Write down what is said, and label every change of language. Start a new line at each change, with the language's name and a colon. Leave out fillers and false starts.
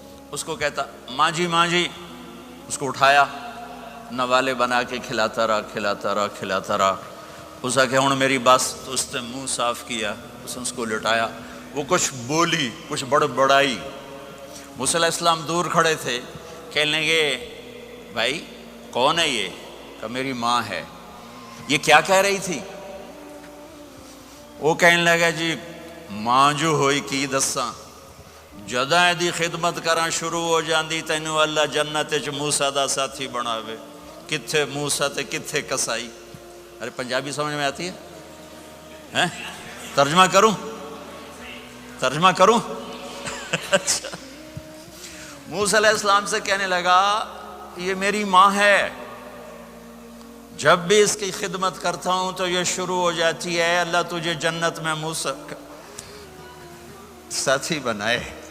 Urdu: اس کو کہتا ماں جی ماں جی. اس کو اٹھایا، نوالے بنا کے کھلاتا رہا. اس نے کہا
Punjabi: ہن میری بس.
Urdu: تو اس نے منہ صاف کیا، اس کو لٹایا. وہ کچھ بولی، کچھ بڑائی. موسیٰ علیہ السلام دور کھڑے تھے. کہنے لگے بھائی کون ہے یہ؟ کہ میری ماں ہے. یہ کیا کہہ رہی تھی؟ وہ کہنے لگا جی
Punjabi: ماں جو ہوئی کی دساں، جداں دی خدمت کراں شروع ہو جاندی تینوں اللہ جنت وچ موسیٰ دا ساتھی بناوے. کتھے موسیٰ تے کتھے کسائی.
Urdu: ارے پنجابی سمجھ میں آتی ہے؟ ترجمہ کروں؟ اچھا. موسیٰ علیہ السلام سے کہنے لگا یہ میری ماں ہے، جب بھی اس کی خدمت کرتا ہوں تو یہ شروع ہو جاتی ہے اللہ تجھے جنت میں موسیٰ کا ساتھی بنائے.